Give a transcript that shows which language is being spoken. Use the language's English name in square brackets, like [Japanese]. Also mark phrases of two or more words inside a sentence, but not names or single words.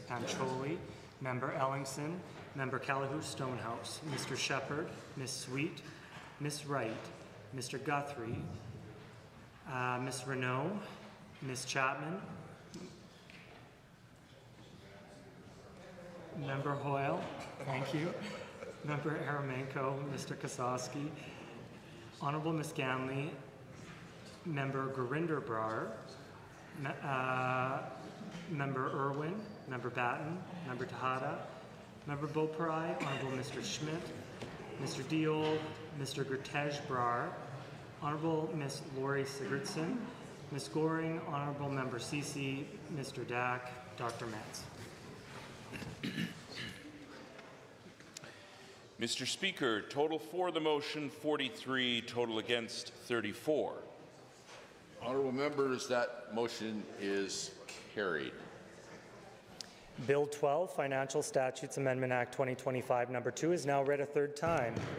[English] Pancholi, Member Ellingson, Member Callahoo Stonehouse, Mr. Shepherd, Ms. Sweet, Ms. Wright, Mr. Guthrie, Ms. Renault, Ms. Chapman, Member Hoyle, thank you, Member Aramenko, Mr. Kosowski, Honorable Ms. Ganley, Member Gurinder Brar, Member Irwin, Member Batten, Member Tejada, Member Beaupre, Honorable Mr. Schmidt, Mr. Diol, Mr. Gertej Brar, Honorable Ms. Lori Sigurdsson, Ms. Goring, Honorable Member Cece, Mr. Dack, Dr. Metz. Mr. Speaker, total for the motion 43, total against 34. Honourable members, that motion is carried. Bill 12, Financial Statutes Amendment Act 2025, number 2 is now read a third time.